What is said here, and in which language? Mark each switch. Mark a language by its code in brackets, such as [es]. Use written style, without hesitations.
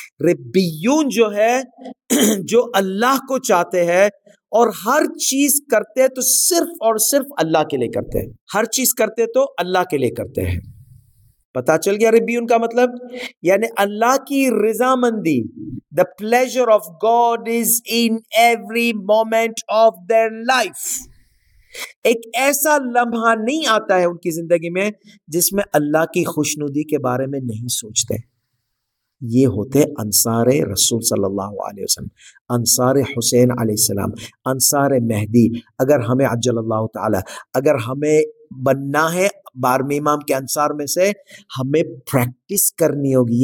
[ur] ربیون جو ہے جو اللہ کو چاہتے ہیں اور ہر چیز کرتے تو صرف اور صرف اللہ کے لیے کرتے ہیں, ہر چیز کرتے تو اللہ کے لیے کرتے ہیں. پتا چل گیا ربیون کا مطلب, یعنی اللہ کی رضا مندی. [en] The pleasure of God is in every moment of their life. [ur] ایک ایسا لمحہ نہیں آتا ہے ان کی زندگی میں جس میں اللہ کی خوشنودی کے بارے میں نہیں سوچتے. یہ ہوتے انصار رسول صلی اللہ علیہ وسلم, انصار حسین علیہ السلام, انصار مہدی. اگر ہمیں عجل اللہ تعالی, اگر ہمیں بننا ہے بارہ امام کے انصار میں سے, ہمیں پریکٹس کرنی ہوگی.